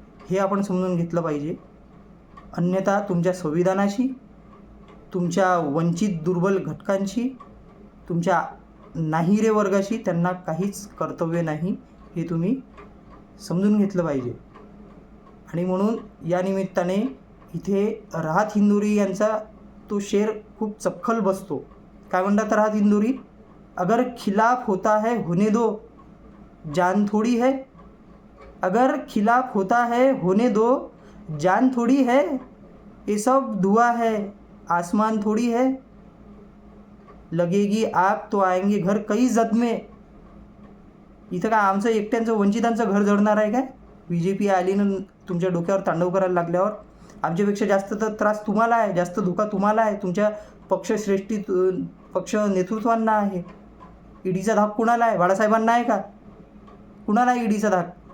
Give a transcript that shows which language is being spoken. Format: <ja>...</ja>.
<mr>हे आपण समजून घेतलं पाहिजे. अन्यथा तुमच्या संविधानाशी, तुमच्या वंचित दुर्बल घटकांशी, तुमच्या नाहिरे वर्गाशी त्यांना काहीच कर्तव्य नाही, हे तुम्ही समजून घेतलं पाहिजे. आणि म्हणून या निमित्ताने इथे राहत हिंदुरी यांचा तो शेर खूप चपखल बसतो. काय म्हणतात राहत हिंदुरी?</mr> <hi>अगर खिलाफ होता है होने दो, जान थोड़ी है. अगर खिलाफ होता है होने दो, जान थोड़ी है. ये सब धुआं है, आसमान थोड़ी है. लगेगी आग तो आएंगे घर कई जद में.</hi> <mr>इथं काय आमचं एकट्यांचं वंचितांचं घर जळणार आहे काय? बी जे पी आली ना तुमच्या डोक्यावर तांडव करायला लागल्यावर? आमच्यापेक्षा जास्त तर त्रास तुम्हाला आहे, जास्त धोका तुम्हाला आहे, तुमच्या पक्षश्रेष्ठी पक्ष नेतृत्वांना आहे. ईडीचा धाक कुणाला आहे? बाळासाहेबांना आहे का? कुणाला आहे ईडीचा धाक?</mr>